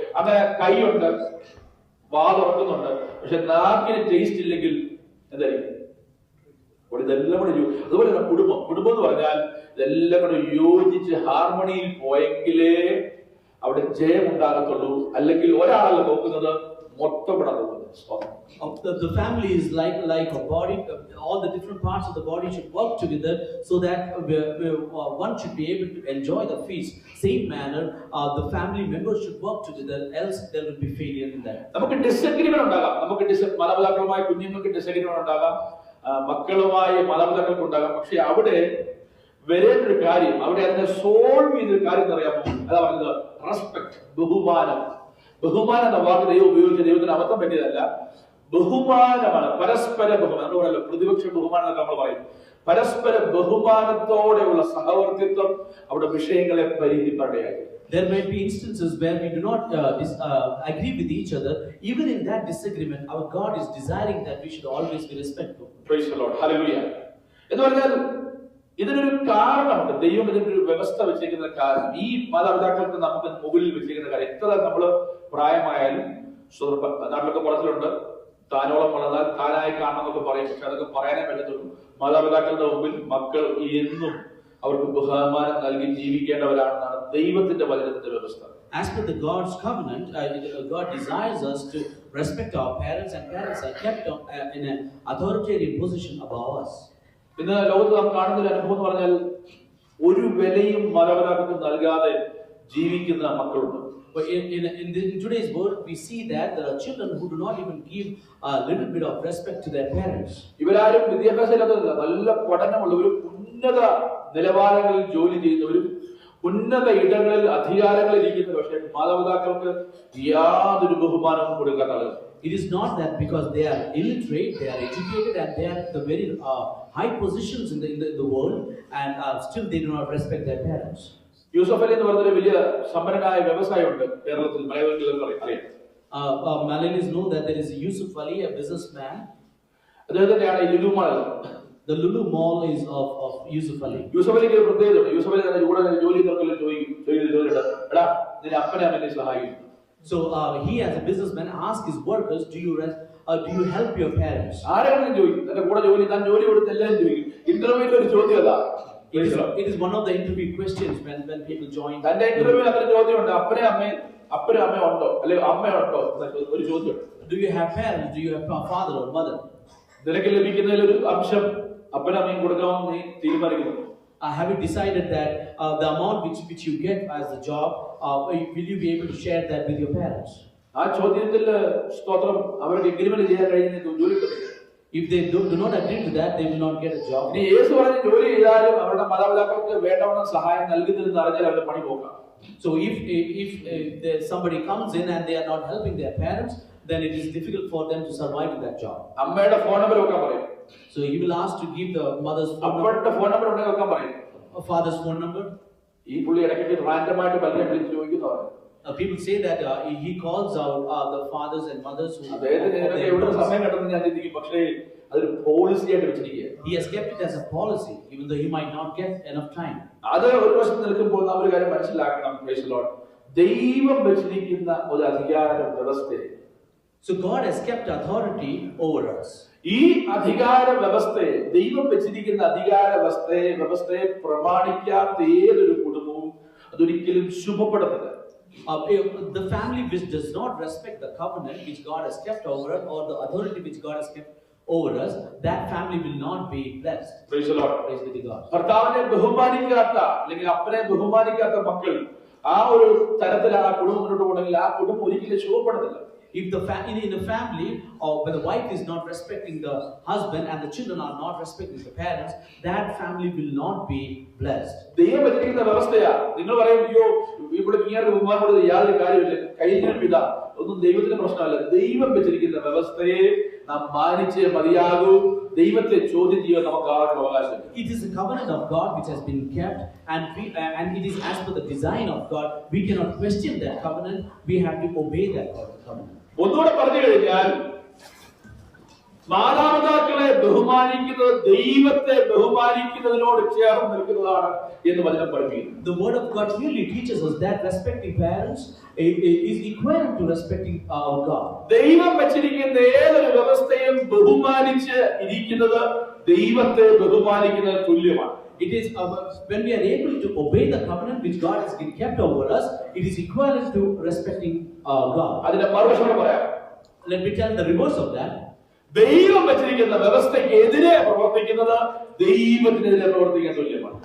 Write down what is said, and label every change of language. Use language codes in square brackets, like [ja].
[ml] അങ്ങനെ കൈയുണ്ട്, വാ തുറക്കുന്നുണ്ട്, പക്ഷെ നാക്കിന് ടേസ്റ്റ് ഇല്ലെങ്കിൽ എന്തായിരിക്കും? ഇതെല്ലാം കൂടെ അതുപോലെ തന്നെ കുടുംബം എന്ന് പറഞ്ഞാൽ ഇതെല്ലാം കൂടെ യോജിച്ച് ഹാർമണിയിൽ പോയെങ്കിലേ അവിടെ ജയം ഉണ്ടാകത്തുള്ളൂ. അല്ലെങ്കിൽ ഒരാളല്ല നോക്കുന്നത്, മൊത്തം കൂടെ നോക്കുന്നത്. [en] The family is like a body. All the different parts of the body should work together so that one should be able to enjoy the feast. Same manner, the family members should work together, else there will be failure in that. [ml] നമുക്ക് disagreement ഉണ്ടാകാം. നമുക്ക് മാതാപിതാക്കളുമായി കുഞ്ഞുങ്ങൾക്ക് disagreement ഉണ്ടാകാം, മക്കളുമായി മാതാപിതാക്കൾക്ക് ഉണ്ടാകാം. പക്ഷെ അവിടെ വരേണ്ട ഒരു കാര്യം, അവിടെ അതിനെ സോൾവ് ചെയ്തൊരു കാര്യം എന്നറിയാമോ? അതാ പറയുന്നത് റെസ്പെക്ട്, ബഹുമാനം. ബഹുമാനം എന്ന വാക്ക് ദൈവം ഉപയോഗിച്ച ദൈവത്തിന് അബദ്ധം പറ്റിയതല്ല. ബഹുമാനമാണ്, പരസ്പര ബഹുമാനം. നമ്മൾ പറയല്ലോ പ്രതിപക്ഷ ബഹുമാനം എന്നൊക്കെ നമ്മൾ പറയും. പരസ്പര ബഹുമാനത്തോടെയുള്ള സഹവർത്തിത്വം അവിടെ വിഷയങ്ങളെ പരിഹരിക്കാനിടയായി. [en] There might be instances where we do not agree with each other. Even in that disagreement, our God is desiring that we should always be respectful. Praise the Lord. Hallelujah. [ml] എന്ന് പറഞ്ഞാൽ ഇതിനൊരു കാരണമുണ്ട്. ദൈവം ഇതിനൊരു വ്യവസ്ഥ വെച്ചിരിക്കുന്ന കാരണം, ഈ മാതാപിതാക്കൾക്ക് നമുക്ക് മുകളിൽ വെച്ചിരിക്കുന്ന കാര്യം. എത്ര നമ്മൾ പ്രായമായാലും, നാട്ടിലൊക്കെ പുറത്തിലുണ്ട്, താനോളം വളർന്നാൽ താനായി കാണണമെന്നൊക്കെ പറയും. പക്ഷെ അതൊക്കെ പറയാനേ പറ്റത്തുള്ളൂ. മാതാപിതാക്കളുടെ മുമ്പിൽ മക്കൾ എന്നും അവർക്ക് ബഹുമാനം നൽകി ജീവിക്കേണ്ടവരാണെന്നാണ് ദൈവത്തിന്റെ വചനത്തിന്റെ വ്യവസ്ഥ. [en] As per the God's covenant, God desires us to respect our parents, and parents are kept in an authoritarian position above us. [ml] ഇന്ന് ലോകത്ത് നാം കാണുന്ന ഒരു അനുഭവം എന്ന് പറഞ്ഞാൽ ഒരു വിലയും മാതാപിതാക്കൾക്ക് നൽകാതെ ജീവിക്കുന്ന മക്കളുണ്ട്. [en] But in today's world, we see that there are children who do not even give a little bit of respect to their parents. [ml] ഇവരാരും വിദ്യാഭ്യാസം ഇല്ലാത്തതല്ല, നല്ല പഠനമുള്ളവരും ഉന്നത നിലവാരങ്ങളിൽ ജോലി ചെയ്യുന്നവരും ഉന്നത ഇടങ്ങളിൽ അധികാരങ്ങളിൽ ഇരിക്കുന്ന, പക്ഷേ മാതാപിതാക്കൾക്ക് യാതൊരു ബഹുമാനവും കൊടുക്കാത്തത്. [en] It is not that because they are illiterate, they are educated, and they are at the very high positions in the world, and still they do not respect their parents. [ml] Yusuf Ali എന്ന് പറഞ്ഞൊരു വലിയ സമ്പന്നനായ വ്യവസായമുണ്ട് കേരളത്തിൽ, മലയാളികൾക്ക് അറിയാം. [en] Malayalis know that there is a Yusuf Ali, a businessman. [ml] അദ്ദേഹത്തിന്റെയാണ് ഈ Lulu mall. [en] The Lulu Mall is of Yusuf Ali. [ml] Yusuf അലിക്ക് ഒരു പ്രത്യേകതയുണ്ട്. യൂസഫ് അലി തന്നെ കൂടെ ജോലി നോക്കില്ല ചോദിക്കും, എടാ നിന്റെ അപ്പനെ അമ്മനെ സഹായിക്കും. [en] So he as a businessman asks his workers, do you help your parents? [ml] ആരെങ്കിലും ചോദിക്കും, തന്റെ കൂടെ താൻ ജോലി കൊടുത്ത് എല്ലാവരും ചോദിക്കും. ഇന്റർവ്യൂവിൽ ഒരു ചോദ്യം അതാ. [en] It is one of the interview questions when people join. [ml] തന്റെ ഇന്റർവ്യൂവിൽ അത്ര ചോദ്യമുണ്ട്, അപ്പനും അമ്മയും ഉണ്ടോ, അല്ലെങ്കിൽ അമ്മയുണ്ടോ ഒരു ചോദ്യം. [en] Do you have parents? Do you have a father or mother? [ml] നിനക്ക് ലഭിക്കുന്നതിൽ ഒരു അംശം അപ്പനും അമ്മയും കൊടുക്കാമെന്ന് നീ തീരുമാനിക്കുന്നു. [en] Have you decided that the amount which you get as a job, will you be able to share that with your parents? [ml] ആ ചോദ്യത്തിൽ സ്തോത്രം അവർക്ക് എഗ്രിമെന്റ് ചെയ്യാൻ കഴിയുന്ന ജോലി. [en] If they do not agree to that, they will not get a job. [ml] ഇനി യേശു പറഞ്ഞ ജോലി ചെയ്താലും അവരുടെ മാതാപിതാക്കൾക്ക് വേണ്ടവണ്ണം സഹായം നൽകുന്നില്ലെന്ന് അറിഞ്ഞാൽ അവരുടെ പണി പോക്കാം. [en] So if somebody comes in and they are not helping their parents, then it is difficult for them to survive in that job. [ml] അമ്മയുടെ ഫോൺ നമ്പർ വെക്കാൻ പറയും. [en] So he will ask to give the mother's phone number, [ml] അപ്പയുടെ phone number ഉണ്ടെങ്കിൽ വെക്കാൻ പറയും. [en] father's phone number. [ml] ഈ പുള്ളി ഇടയ്ക്ക് റാൻഡമായിട്ട് പലരെ വിളിച്ച് ചോദിക്കുന്നവർ. [en] People say that he calls out the fathers and mothers who. [ml] അദ്ദേഹത്തിന് എവിടെ സമയം കിട്ടുമെന്ന് ഞാൻ ചിന്തിക്കും. പക്ഷേ അതൊരു പോളിസി ആയിട്ട് വെച്ചിരിക്കുക. [en] He has kept it as a policy, even though he might not get enough time. [ml] അത് ഒരു വശം നിൽക്കുമ്പോൾ നാം ഒരു കാര്യം മനസ്സിലാക്കണം. [en] Praise the Lord. [ml] ദൈവം വെച്ചിരിക്കുന്ന ഒരു അധികാര വ്യവസ്ഥയെ. [en] So God has kept authority over us. [ml] ഈ അധികാര വ്യവസ്ഥയെ, ദൈവം വെച്ചിരിക്കുന്ന അധികാര വ്യവസ്ഥയെ പ്രമാണിക്കാത്ത ഏതൊരു കുടുംബവും അതൊരിക്കലും ശുഭപ്പെടത്തില്ല. [en] The family which does not respect the covenant which God has kept over us, or the authority which God has kept over us, that family will not be blessed. Praise the Lord. Praise be to God. [ml] ഭർത്താവിനെ ബഹുമാനിക്കാത്ത അല്ലെങ്കിൽ അപ്പനെ ബഹുമാനിക്കാത്ത മക്കൾ ആ ഒരു തരത്തിൽ ആ കുടുംബം മുന്നോട്ട് പോകണമെങ്കിൽ ആ കുടുംബം ഒരിക്കലും ശുഭപ്പെടത്തില്ല. [en] If in a family, or when the wife is not respecting the husband and the children are not respecting the parents, that family will not be blessed. [ml] ദൈവം വെച്ചിരിക്കുന്ന വ്യവസ്ഥയാ. നിങ്ങൾ പറയും, അയ്യോ ഇവിടെ ഇങ്ങനെ ബഹുമാനപ്പെടുന്നത് യാതൊരു കാര്യമില്ല, കൈയിലും ഇതാ, ഒന്നും ദൈവത്തിന്റെ പ്രശ്നമല്ല. ദൈവം വെച്ചിരിക്കുന്ന വ്യവസ്ഥയെ നാം മാനിച്ചേ മതിയാകൂ. ദൈവത്തെ ചോദ്യം ചെയ്യാൻ നമുക്ക് ആർക്കും അവകാശം. [en] It is a covenant of God which has been kept, and it is as per the design of God. We cannot question that covenant. We have to obey that covenant. [ml] ഒന്നുകൂടെ പറഞ്ഞു കഴിഞ്ഞാൽ, മാതാപിതാക്കളെ ബഹുമാനിക്കുന്നത് ദൈവത്തെ ബഹുമാനിക്കുന്നതിനോട് ചേർന്ന് നിൽക്കുന്നതാണ് എന്ന് വചനം പഠിപ്പിക്കുന്നു. [en] The word of God clearly teaches us that respecting parents is equivalent to respecting our God. [ml] ദൈവം വെച്ചിരിക്കുന്ന ഏതൊരു വ്യവസ്ഥയും ബഹുമാനിച്ച് ഇരിക്കുന്നത് ദൈവത്തെ ബഹുമാനിക്കുന്നതിന് തുല്യമാണ്. [en] It is when we are able to obey the covenant which God has kept over us, it is equivalent to respecting God. [ml] അതിന്റെ മറുവശം പറയാം. [en] Let me tell the reverse of that. [ml] ദൈവം വെച്ചിരിക്കുന്ന വ്യവസ്ഥയ്ക്ക് എതിരെ പ്രവർത്തിക്കുന്നത് ദൈവത്തിനെതിരെ പ്രവർത്തിക്കാൻ തുല്യമാണ്.